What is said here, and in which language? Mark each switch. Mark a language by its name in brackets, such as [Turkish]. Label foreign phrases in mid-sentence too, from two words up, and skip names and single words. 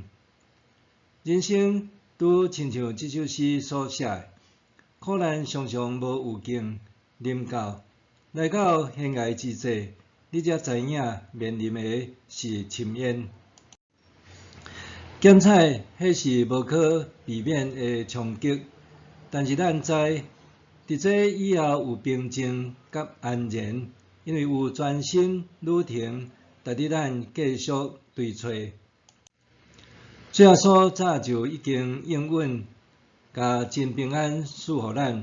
[Min Nan Chinese] 人生拄亲像这首诗所写，苦难常常无有境临到，来到悬崖之际，你才知影面临的是深渊。检采迄是无可避免的冲击，但是咱知，伫这以后有平静甲安然，因为有全新旅程值得咱继续追找。主耶稣早就已经应允，甲真平安赐予咱。